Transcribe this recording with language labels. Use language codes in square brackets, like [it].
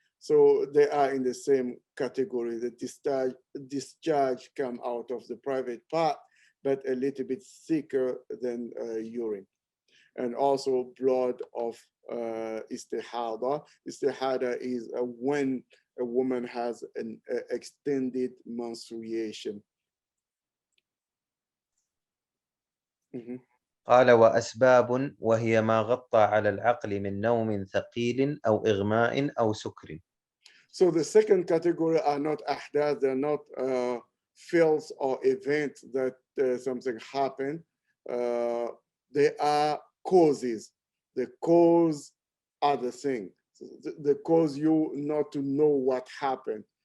[en] So they are in the same category. The discharge come out of the private part, but a little bit thicker than urine. And also blood of istihada. Istihada is when a woman has an extended menstruation. [ar] قال وأسباب وهي ما غطى على العقل من نوم ثقيل أو إغماء أو سكر. [en] So the second category are not ahdath, they're not filth or events that something happened. They are causes. The cause are the thing. The cause you not to know what happened.